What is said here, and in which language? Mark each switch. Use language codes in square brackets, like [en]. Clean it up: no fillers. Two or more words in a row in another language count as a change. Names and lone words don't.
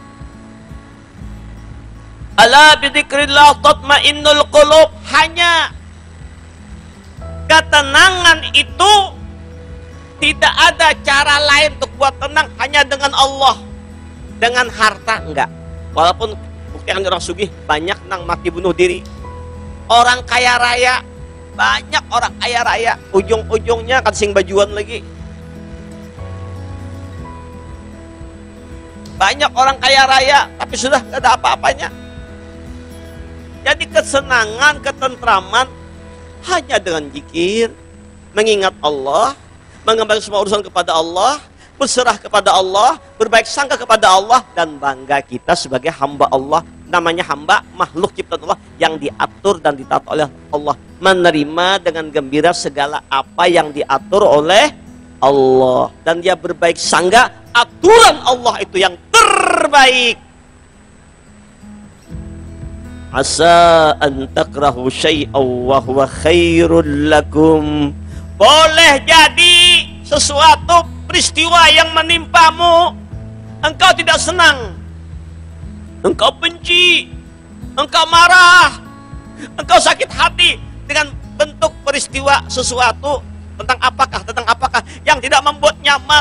[ar] ألا بذكر الله تطمئن القلوب. [id] Hanya ketenangan itu tidak ada cara lain untuk buat tenang, hanya dengan Allah. Dengan harta enggak. Walaupun buktikan orang sugih banyak nang mati bunuh diri. Orang kaya raya, banyak orang kaya raya, ujung-ujungnya kan sing bajuan lagi. Banyak orang kaya raya tapi sudah enggak ada apa-apanya. Jadi kesenangan, ketentraman hanya dengan zikir, mengingat Allah, mengembalikan semua urusan kepada Allah, berserah kepada Allah, berbaik sangka kepada Allah, dan bangga kita sebagai hamba Allah. Namanya hamba, makhluk ciptaan Allah yang diatur dan ditata oleh Allah. Menerima dengan gembira segala apa yang diatur oleh Allah. Dan dia berbaik sangka, aturan Allah itu yang terbaik. [ar] عسى أن تكرهوا شيئا وهو خير لكم. [id] Boleh jadi sesuatu peristiwa yang menimpamu, engkau tidak senang, engkau benci, engkau marah, engkau sakit hati dengan bentuk peristiwa sesuatu tentang apakah yang tidak membuat nyaman.